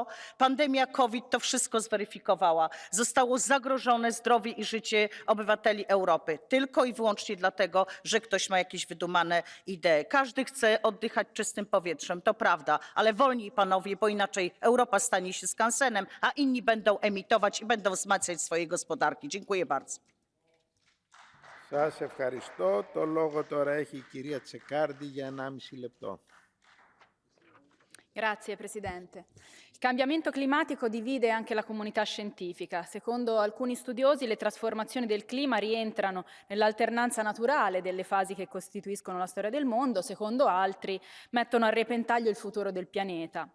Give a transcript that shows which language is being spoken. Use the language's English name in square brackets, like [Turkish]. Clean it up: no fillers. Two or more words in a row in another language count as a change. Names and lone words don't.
[Polish] Pandemia COVID to wszystko zweryfikowała. Zostało zagrożone zdrowie i życie obywateli Europy. Tylko i wyłącznie dlatego, że ktoś ma jakieś wydumane idee. Każdy chce oddychać czystym powietrzem, to prawda, ale wolniej panowie, bo inaczej Europa stanie się skansenem, a inni będą emitować i będą wzmacniać swoje gospodarki. Dziękuję bardzo. [Greek] Σας ευχαριστώ. Το λόγο τώρα έχει η κυρία Τσεκάρντι για 1,5 λεπτό. [Italian] Grazie Presidente. Il cambiamento climatico divide anche la comunità scientifica. Secondo alcuni studiosi, le trasformazioni del clima rientrano nell'alternanza naturale delle fasi che costituiscono la storia del mondo, secondo altri mettono a repentaglio il futuro del pianeta.